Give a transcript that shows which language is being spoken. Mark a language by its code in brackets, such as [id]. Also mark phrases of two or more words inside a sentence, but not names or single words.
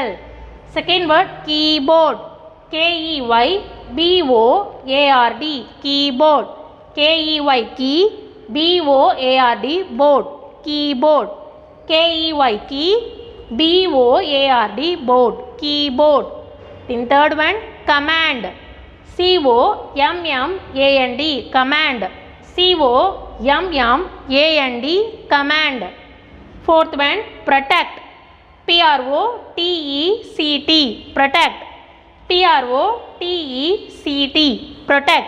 [en] Second word, keyboard, K-E-Y-B-O-A-R-D, keyboard. K-E-Y, key, B-O-A-R-D, board, keyboard. K-E-Y, key, B-O-A-R-D, board, keyboard. Then third one, command, C-O-M-M-A-N-D, command. C-O-M-M-A-N-D, command. Fourth one, protect, P-R-O-T-E-C-T, protect. P-R-O-T-E-C-T, protect.